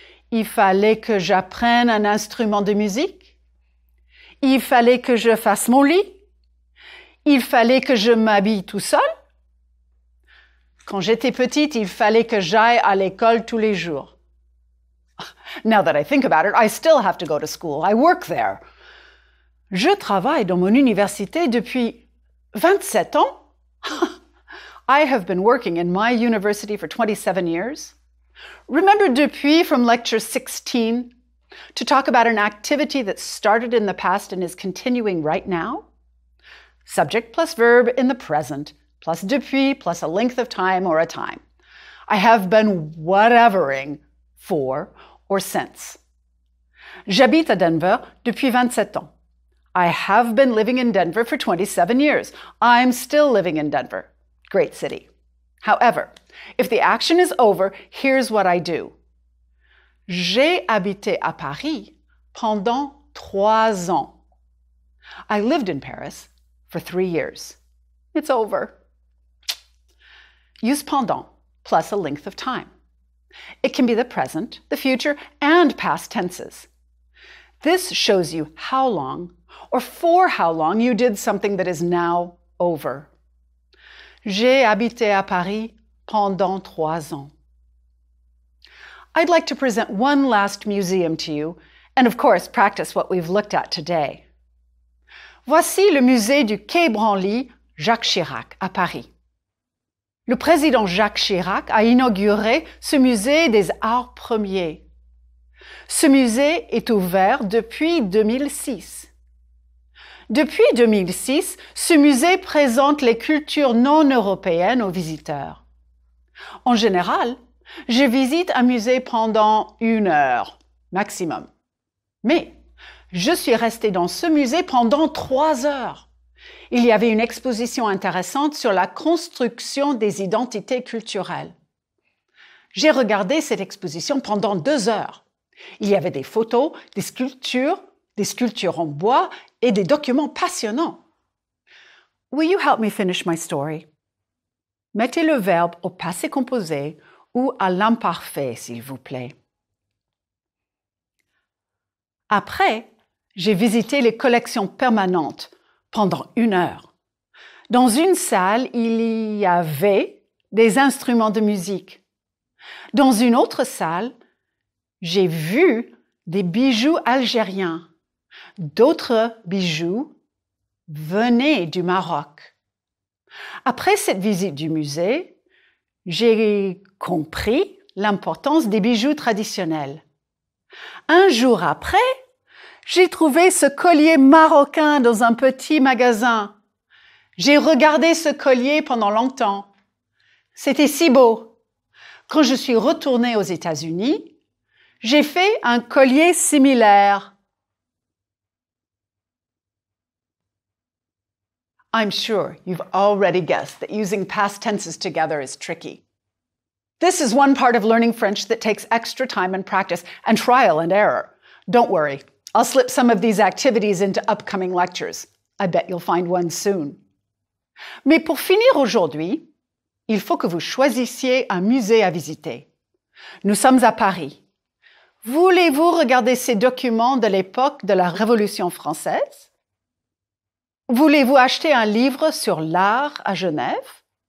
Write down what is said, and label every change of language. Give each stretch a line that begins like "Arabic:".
French: Il fallait que j'apprenne un instrument de musique. Il fallait que je fasse mon lit. Il fallait que je m'habille tout seul. Quand j'étais petite, il fallait que j'aille à l'école tous les jours.
English: Now that I think about it, I still have to go to school. I work there.
French: Je travaille dans mon université depuis 27 ans.
English: I have been working in my university for 27 years. Remember depuis from lecture 16 to talk about an activity that started in the past and is continuing right now? Subject plus verb in the present, plus depuis, plus a length of time or a time. I have been whatevering for or since.
French: J'habite à Denver depuis 27 ans.
English: I have been living in Denver for 27 years. I'm still living in Denver. Great city. However, if the action is over, here's what I do.
French: J'ai habité à Paris pendant 3 ans.
English: I lived in Paris for 3 years. It's over. Use pendant plus a length of time. It can be the present, the future, and past tenses. This shows you how long or for how long you did something that is now over.
French: J'ai habité à Paris pendant 3 ans.
English: I'd like to present one last museum to you, and of course, practice what we've looked at today.
French: Voici le musée du Quai Branly, Jacques Chirac, à Paris. Le président Jacques Chirac a inauguré ce musée des arts premiers. Ce musée est ouvert depuis 2006. Depuis 2006, ce musée présente les cultures non européennes aux visiteurs. En général, je visite un musée pendant 1 heure, maximum. Mais je suis restée dans ce musée pendant 3 heures. Il y avait une exposition intéressante sur la construction des identités culturelles. J'ai regardé cette exposition pendant 2 heures. Il y avait des photos, des sculptures en bois et des documents passionnants.
English: Will you help me finish my story?
French: Mettez le verbe au passé composé ou à l'imparfait, s'il vous plaît. Après, j'ai visité les collections permanentes pendant 1 heure. Dans une salle, il y avait des instruments de musique. Dans une autre salle, j'ai vu des bijoux algériens. D'autres bijoux venaient du Maroc. Après cette visite du musée, j'ai compris l'importance des bijoux traditionnels. Un jour après, j'ai trouvé ce collier marocain dans un petit magasin. J'ai regardé ce collier pendant longtemps. C'était si beau. Quand je suis retournée aux États-Unis, j'ai fait un collier similaire.
English: I'm sure you've already guessed that using past tenses together is tricky. This is one part of learning French that takes extra time and practice and trial and error. Don't worry, I'll slip some of these activities into upcoming lectures. I bet you'll find one soon.
French: Mais pour finir aujourd'hui, il faut que vous choisissiez un musée à visiter. Nous sommes à Paris. Voulez-vous regarder ces documents de l'époque de la Révolution française? Voulez-vous acheter un livre sur l'art à Genève?